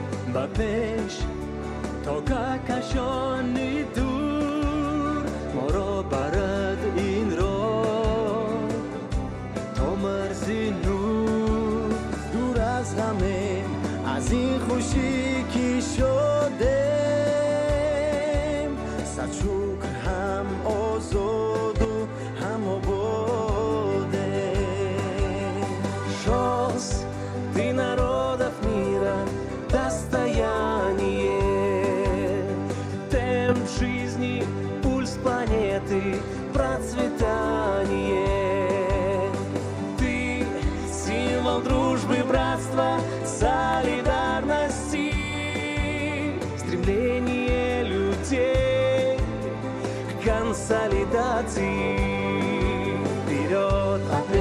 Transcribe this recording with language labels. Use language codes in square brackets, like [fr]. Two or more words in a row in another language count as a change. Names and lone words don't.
[tg] ба пеш то кашони дур моро барад ин роҳ то марзи нур дур аз ҳаме аз ин хушӣ ки шудем сад шукр ҳам озоду ҳам [ru] ободем шос ты народов мира достояние темп жизни пульс планеты процветание ты символ дружбы братства солидарности стремление людей к консолидации вперед